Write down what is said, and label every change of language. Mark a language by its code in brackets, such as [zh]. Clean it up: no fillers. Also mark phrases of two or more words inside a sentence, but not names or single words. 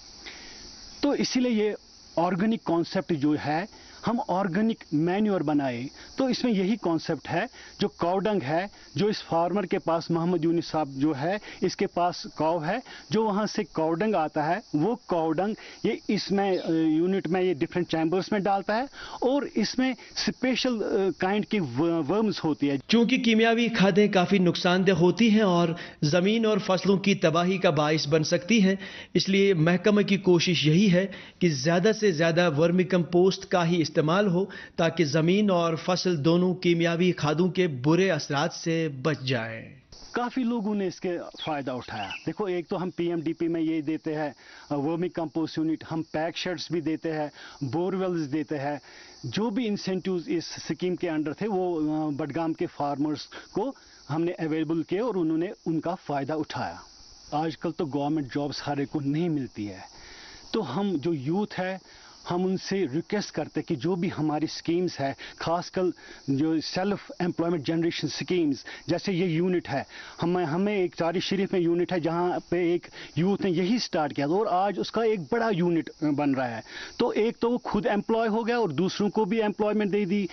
[ur] تو اسی لیے یہ [en] organic concept [ur] جو ہے ہم [en] organic manure [ur] بنائے، تو اس میں یہی کانسیپٹ ہے، جو [en] cow dung [ur] ہے، جو اس فارمر کے پاس محمد یونس صاحب جو ہے اس کے پاس کاؤ ہے، جو وہاں سے [en] cow dung [ur] آتا ہے، وہ [en] cow dung [ur] یہ اس میں یونٹ میں یہ [en] different chambers [ur] میں ڈالتا ہے اور اس میں [en] special kind [ur] کی ورمز ہوتی ہے۔ چونکہ کیمیاوی کھادیں کافی نقصان دہ ہوتی ہیں اور زمین اور فصلوں کی تباہی کا باعث بن سکتی ہیں، اس لیے محکمہ کی کوشش یہی ہے کہ زیادہ سے زیادہ [en] vermi compost [ur] کا ہی استعمال ہو تاکہ زمین اور فصل دونوں کیمیاوی کھادوں کے برے اثرات سے بچ جائیں۔ کافی لوگوں نے اس کے فائدہ اٹھایا۔ دیکھو، ایک تو ہم پی ایم ڈی پی میں یہ دیتے ہیں [en] vermi compost unit, [ur] ہم [en] pack sheds [ur] بھی دیتے ہیں، [en] bore wells [ur] دیتے ہیں، جو بھی انسینٹیوز اس اسکیم کے انڈر تھے وہ بڈگام کے فارمرز کو ہم نے اویلیبل کیے اور انہوں نے ان کا فائدہ اٹھایا۔ آج کل تو [en] government jobs [ur] ہر ایک کو نہیں ملتی ہے، تو ہم جو یوتھ ہے ہم ان سے ریکویسٹ کرتے کہ جو بھی ہماری سکیمز ہے، خاص کر جو [en] self employment generation schemes, [ur] جیسے یہ یونٹ ہے، ہمیں ایک چاری شریف میں یونٹ ہے جہاں پہ ایک یوتھ نے یہی سٹارٹ کیا اور آج اس کا ایک بڑا یونٹ بن رہا ہے، تو ایک تو وہ خود امپلائی ہو گیا اور دوسروں کو بھی امپلائمنٹ دے دی۔